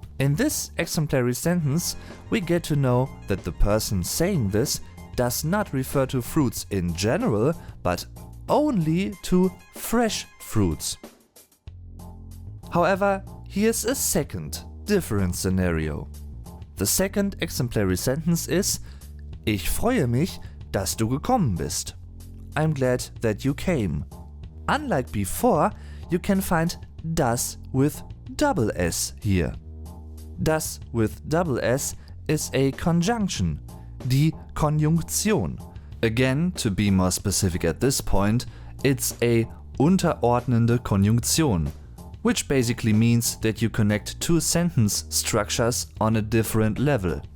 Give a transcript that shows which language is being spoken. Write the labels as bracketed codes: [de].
[en] In this exemplary sentence, we get to know that the person saying this does not refer to fruits in general, but only to fresh fruits. However, here's a second, different scenario. The second exemplary sentence is: [de] Ich freue mich, dass du gekommen bist. [en] I'm glad that you came. Unlike before, you can find das with double S here. Das with double S is a conjunction, die Konjunktion. Again, to be more specific at this point, it's a unterordnende Konjunktion, which basically means that you connect two sentence structures on a different level.